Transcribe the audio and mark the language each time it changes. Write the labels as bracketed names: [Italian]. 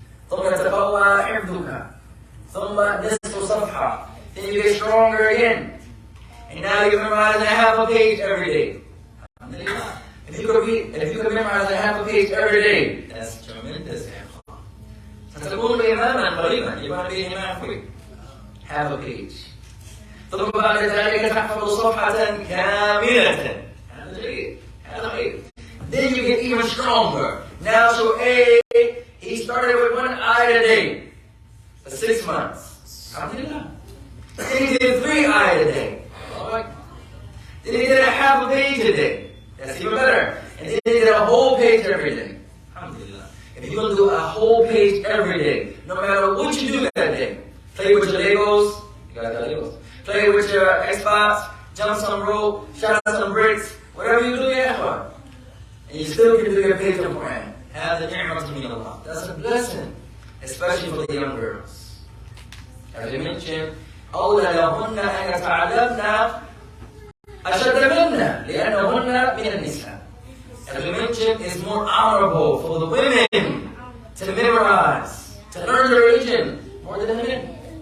[Arabic] ثم يتقوى حفظك. ثم نصف صفحة. [English] Then you get stronger again. And now you're memorizing a half a page every day. Alhamdulillah. If you could memorize a half a page every day, that's tremendous. [Arabic] ستكون إماما قريبا. [English] You're going to be an imam quick. Half a page. [Arabic] ثم بعد ذلك تحفظ صفحة كاملة. هذا جيد. هذا جيد. [English] Then you get even stronger. Now, so A, he started with 1 ayah a day for 6 months. Alhamdulillah. Then he did 3 ayat a day. Then he did a half a page a day. That's even better. And then he did a whole page every day. Alhamdulillah. If you're going to do a whole page every day, no matter what you do that day, play with your Legos, you got Legos. Play with your Xbox, jump some rope, shot some bricks, whatever you do, yeah. And you still can do your page of Quran. Have the ni'mah min Allah. That's a blessing, especially for the young girls. As we mentioned, [Arabic] أولى لهن أن يتعلمن أشد منا لأنهن من النساء. [English] As we mentioned, it's more honorable for the women to memorize, to learn their religion more than the men.